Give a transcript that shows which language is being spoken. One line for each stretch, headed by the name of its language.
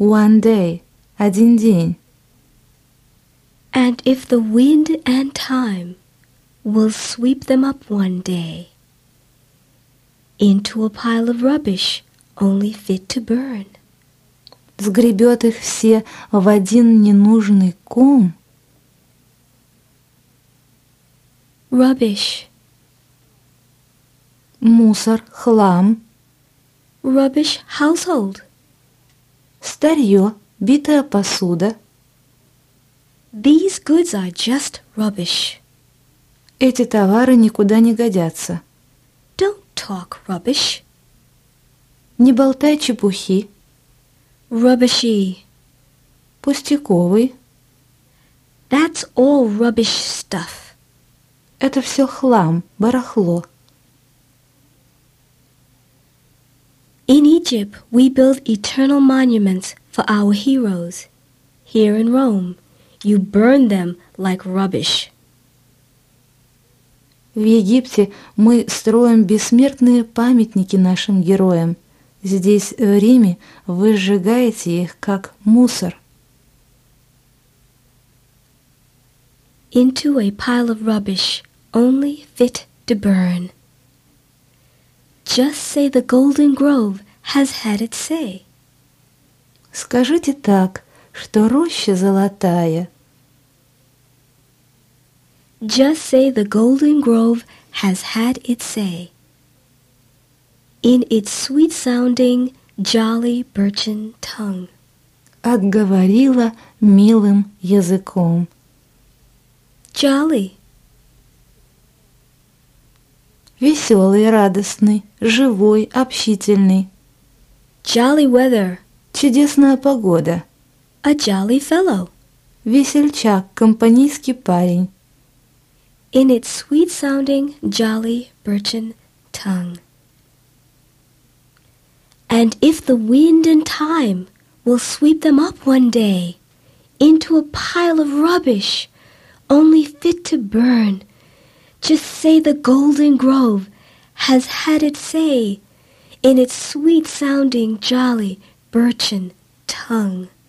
English: One day,
Russian: один день.
English: And if the wind and time will sweep them up one day, into a pile of rubbish only fit to burn.
Russian: Сгребет их все в один ненужный ком.
English: Rubbish.
Russian: Мусор, хлам.
English: Rubbish household.
Russian: Старье, битая посуда.
English: These goods are just rubbish.
Russian: Эти товары никуда не годятся.
English: Talk rubbish.
Russian: Не болтай чепухи.
English: Rubbishy.
Russian: Пустяковый.
English: That's all rubbish stuff.
Russian: Это все хлам, барахло.
English: In Egypt, we build eternal monuments for our heroes. Here in Rome, you burn them like rubbish.
Russian: В Египте мы строим бессмертные памятники нашим героям. Здесь, в Риме, вы сжигаете их как мусор.
English: Into a pile of rubbish, only fit to burn. Just say the Golden Grove has had its say.
Russian: Скажите так, что роща золотая.
English: Just say the Golden Grove has had its say. In its sweet-sounding, jolly birchen tongue.
Russian: Отговорила милым языком.
English: Jolly.
Russian: Веселый, радостный, живой, общительный.
English: Jolly weather.
Russian: Чудесная погода.
English: A jolly fellow.
Russian: Весельчак, компанийский парень.
English: In its sweet-sounding, jolly, birchen tongue. And if the wind and time will sweep them up one day into a pile of rubbish, only fit to burn, just say the Golden Grove has had its say in its sweet-sounding, jolly, birchen tongue.